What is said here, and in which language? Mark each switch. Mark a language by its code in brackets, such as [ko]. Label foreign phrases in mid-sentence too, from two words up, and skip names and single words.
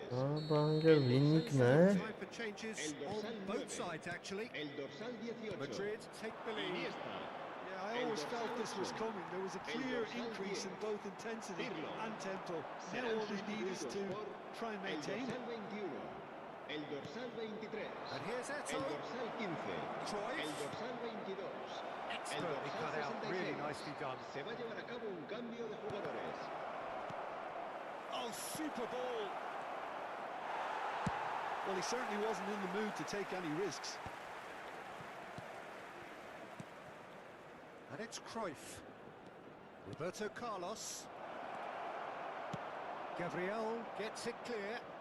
[en] Banger winning ne? Time for changes on both sides, actually. [es] El dorsal 18. [en] Madrid take the lead. Iniesta. Yeah, I always felt this was coming. There was a clear increase in both intensity and tempo. Now all they need is to try and [es] El [en] maintain it. [es] dorsal 21. El dorsal 23. [en] And here's [es] El [en] Eto. [es] dorsal 15. [en] Cruyff. [es] El dorsal 22. [en] Expertly cut out, really nicely done. [es] Se va a llevar a cabo un cambio de jugadores. [en] Oh, super ball. Well, he certainly wasn't in the mood to take any risks. And it's Cruyff. Roberto Carlos. Gabriel gets it clear.